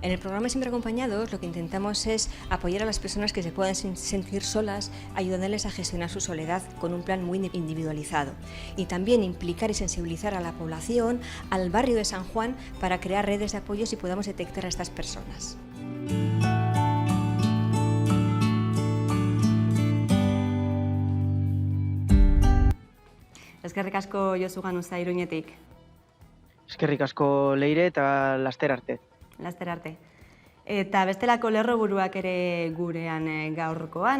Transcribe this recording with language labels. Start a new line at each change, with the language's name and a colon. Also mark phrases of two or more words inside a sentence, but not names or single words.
Spanish: En el programa Siempre Acompañados lo que intentamos es apoyar a las personas que se puedan sentir solas, ayudándoles a gestionar su soledad con un plan muy individualizado. Y también implicar y sensibilizar a la población, al barrio de San Juan, para crear redes de apoyos y podamos detectar a estas personas.
Basque: Eskerrik asko Josu Ganuza Iruñetik. Eskerrik asko Leire eta laster arte. Laster arte. Eta bestelako lerroburuak ere gurean gaurkoan.